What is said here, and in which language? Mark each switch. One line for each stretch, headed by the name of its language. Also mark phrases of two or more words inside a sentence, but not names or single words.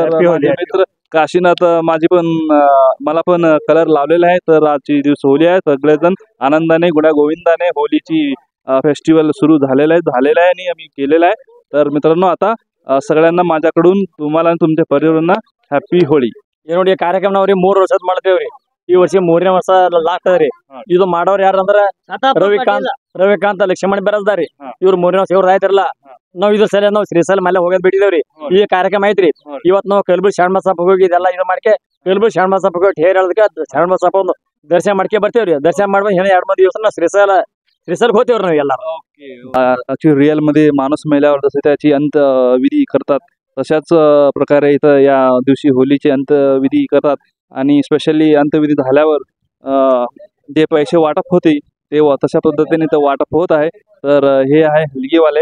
Marathi: Happy होली. माझे मित्र काशीनाथ माझी पण मला पण कलर लावलेला आहे. तर आजची दिवस होली आहे. सगळेजण आनंदाने गुण्या गोविंदाने होलीची फेस्टिवल सुरू झालेला आहे आणि आम्ही केलेला आहे. तर मित्रांनो आता सगळ्यांना माझ्याकडून तुम्हाला आणि तुमच्या परिवारांना ಹ್ಯಾಪಿ ಹೋಳಿ.
Kannada: ನೋಡಿ ಕಾರ್ಯಕ್ರಮ ನಾವ್ರಿ 3 ವರ್ಷದ ಮಾಡ್ತೇವ್ರಿ. ಈ ವರ್ಷ 3ನೇ ವರ್ಷ ಲಾಸ್ಟ್ ಅದ್ರಿ. ಇದು ಮಾಡೋರು ಯಾರಂದ್ರ ರವಿಕಾಂತ್ ಲಕ್ಷ್ಮಣ ಬೆರಸ್ದಾರಿ. ಇವ್ರು 3ನೇ ವರ್ಷ ಇವ್ರದ್ದು ಆಯ್ತಿರಲ್ಲ. ನಾವ್ ಇದ್ರ ಸಲ ನಾವು ಶ್ರೀಶೈಲ ಮೇಲೆ ಹೋಗೋದ್ ಬಿಟ್ಟಿದೇವ್ರಿ. ಈ ಕಾರ್ಯಕ್ರಮ ಐತ್ರಿ. ಇವತ್ತು ನಾವು ಕಲಬುರಗಿ ಶರಣಬಸಪ್ಪ ಹೋಗಿ ಇದೆಲ್ಲ ಇದು ಮಾಡ್ಕೆ ಕಲಬುರಗಿ ಶರಣಬಸಪ್ಪ ಹೋಗಿ ಹೇರ್ ಹೇಳದಕ್ಕೆ ಶರಣಬಸಪ್ಪ ಒಂದು ದರ್ಶನ ಮಾಡ್ಕೆ ಬರ್ತೀವ್ರಿ. ದರ್ಶನ ಮಾಡ್ಬೇಕು ಹೇಳಿ 2-3 ದಿವಸ ನಾವು ಶ್ರೀಶೈಲ ಹೋಗ್ತೇವ್ರಿ ನಾವು ಎಲ್ಲ.
Marathi: रिअल मध्ये माणूस मेल्यावर जसे त्याची अंतविधी करतात तशाच प्रकारे इथं या दिवशी होलीचे अंतविधी करतात. आणि स्पेशली अंतविधी झाल्यावर जे पैसे वाटप होते ते तशा पद्धतीने ते वाटप होत आहे. तर हे आहे हलगीवाले.